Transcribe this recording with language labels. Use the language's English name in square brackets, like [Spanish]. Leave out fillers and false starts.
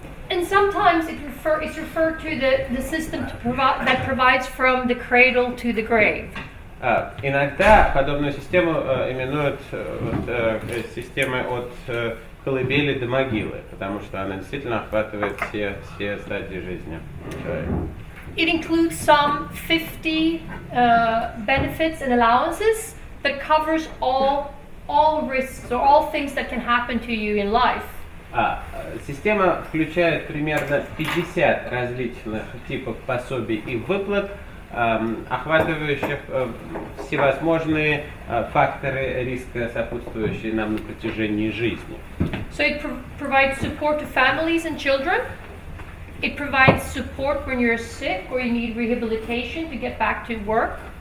[English] And sometimes it's referred to the system that provides from the cradle to the grave. [Russian] Иногда подобную систему именуют системой от колыбели до могилы, потому что она действительно охватывает все стадии жизни человека. [English] It includes some 50 benefits and allowances that covers all risks or all things that can happen to you in life. [Russian] Система включает примерно 50 различных типов пособий и выплат, охватывающих всевозможные факторы риска, сопутствующие нам на протяжении жизни. [English] So it provides support to families and children. It provides support when you're sick or you need rehabilitation to get back to work.